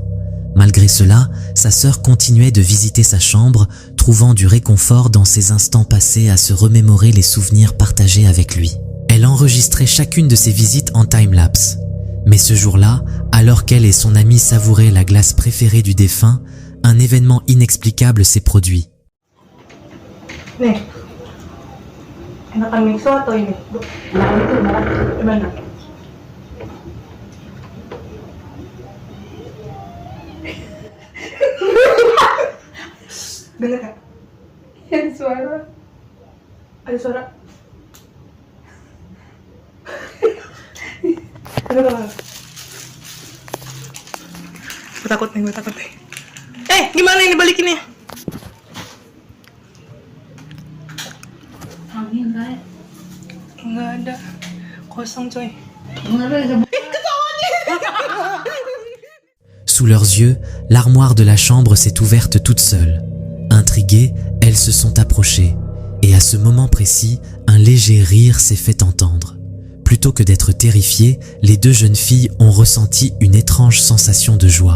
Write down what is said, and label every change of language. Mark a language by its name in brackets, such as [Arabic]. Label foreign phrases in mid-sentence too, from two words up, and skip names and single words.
[French] Malgré cela, sa sœur continuait de visiter sa chambre, trouvant du réconfort dans ces instants passés à se remémorer les souvenirs partagés avec lui. Elle enregistrait chacune de ses visites en time-lapse. Mais ce jour-là, alors qu'elle et son ami savouraient la glace préférée du défunt, un événement inexplicable s'est produit. [Indonesian] Nih, enakan miso atau ini? Enakan itu, enakan. Gimana? Dengar gak? Ada suara. Ada suara. Dengar. Gue takut nih. Gimana ini balikinnya? Nggak ada, kosong coy. [French] Sous leurs yeux, l'armoire de la chambre s'est ouverte toute seule. Intriguées, elles se sont approchées, et à ce moment précis, un léger rire s'est fait entendre. Plutôt que d'être terrifiées, les deux jeunes filles ont ressenti une étrange sensation de joie.